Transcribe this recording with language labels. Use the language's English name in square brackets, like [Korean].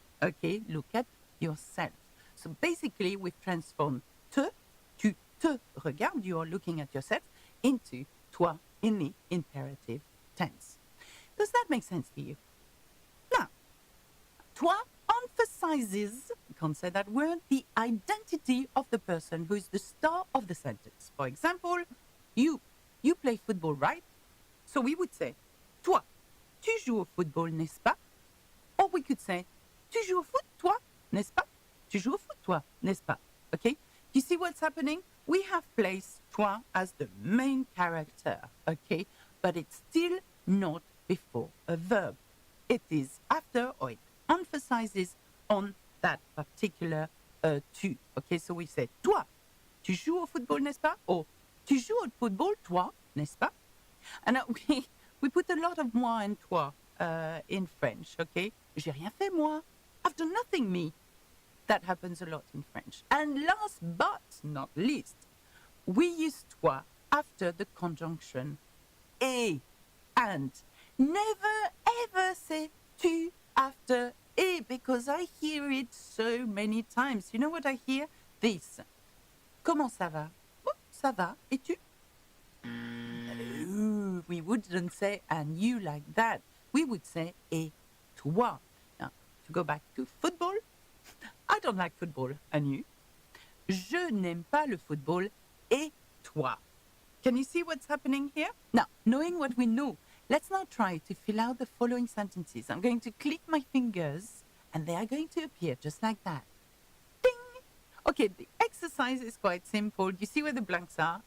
[English] Okay, look at yourself. So basically, we've transformed te, [French] tu te regardes, [English] you are looking at yourself, into toi in the imperative tense. Does that make sense to you? Now, toi emphasizes, you can't say that word, the identity of the person who is the star of the sentence. For example, you play football, right? So we would say, [French] toi, tu joues au football, n'est-ce pas? [English] Or we could say, [French] tu joues au foot, toi, n'est-ce pas? Tu joues au foot, toi, n'est-ce pas? [English] Okay? You see what's happening? We have placed toi as the main character, okay? But it's still not before a verb. It is after, or it emphasizes on that particular tu. Okay, so we say, toi, tu joues au football, n'est-ce pas? Or, tu joues au football, toi, n'est-ce pas? And we put a lot of moi and toi in French, okay? [French] J'ai rien fait, moi. [English] I've done nothing, me. That happens a lot in French. And last but not least, we use toi after the conjunction et, and. Never ever say tu after et, because I hear it so many times. You know what I hear? This. [French] Comment ça va? Oh, ça va. Et tu? [English] No, we wouldn't say and you like that. We would say et toi. Now, to go back to football, I don't like football. And you? [French] Je n'aime pas le football. Et toi? [English] Can you see what's happening here? Now, knowing what we know, let's now try to fill out the following sentences. I'm going to click my fingers and they are going to appear just like that. Ding! Okay, the exercise is quite simple. You see where the blanks are?